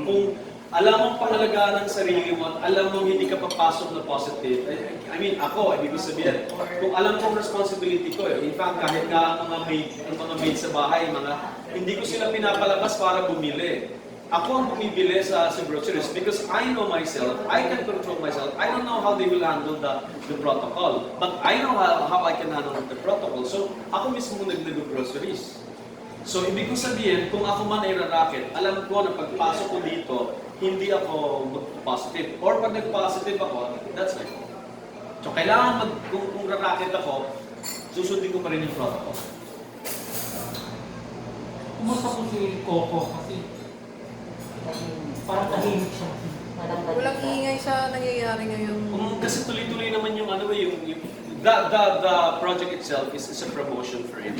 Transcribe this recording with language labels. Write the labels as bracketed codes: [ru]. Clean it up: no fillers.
[tl] Kung alam mong pangalagaan ng sarili mo at alam mong hindi ka papasok na positive, I mean, ako, ibig sabihin, kung alam kong responsibility ko, in fact, kahit nga ang mga maid sa bahay, hindi ko sila pinapalabas para bumili. Ako ang bumibili sa groceries [en] because I know myself, I can control myself. I don't know how they will handle the protocol, but I know how I can handle the protocol. [tl] So, ako mismo nag-groceries. So, ibig ko sabihin, kung ako man ay racket, alam ko na pagpasok ko dito, hindi ako mag-positive. Or pag nag-positive ako, [en] that's fine. [tl] So, kailangan kung racket ako, susundin ko pa rin yung protocol. Kumusta po si Coco kasi parang tahimik siya. Walang ingay sa nangyayari ngayon. Kasi tuloy-tuloy naman yung [en] the project itself is a promotion for him.